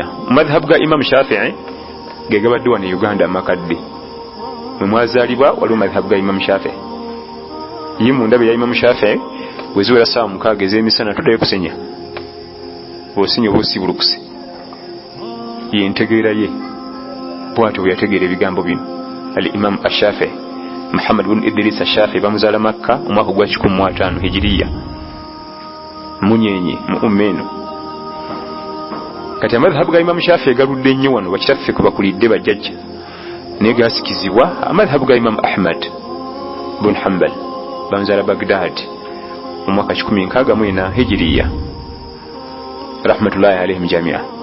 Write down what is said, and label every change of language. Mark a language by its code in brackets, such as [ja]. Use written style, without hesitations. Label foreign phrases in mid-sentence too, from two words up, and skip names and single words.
[lg] Mu madhhabu ga Imam Shafi'i ge gabadde wano e Uganda amakadde, mwe mwazaalibwa waliwo madhhabu ga Imam Shafi'i. Ye mu ndabe ya Imam Shafi'i bweziwera ssaawa 6 ez'emisana toddayo kusenya. Osenya oba osibulukuse. Ye ntegeera ye bw'atyo bwe yategeera ebigambo bino. Al-Imam Ash-Shafi'i Muhammad ibn Idris Ash-Shafi'i bamuzaala Makka mu mwaka gwa 15 hijiriya, munyenye mu ummeno. Kati amadhhabu ga Imam Shafi'i galudde nnyo wano bakitaffe kuba kulidde bajjajja naye gasikizibwa. Amadhhabu ga Imam Ahmad ibn Hanbal bamuzaala Baghdad mu mwaka 16 hijiriya [ar] رحمة الله عليهم جميعا.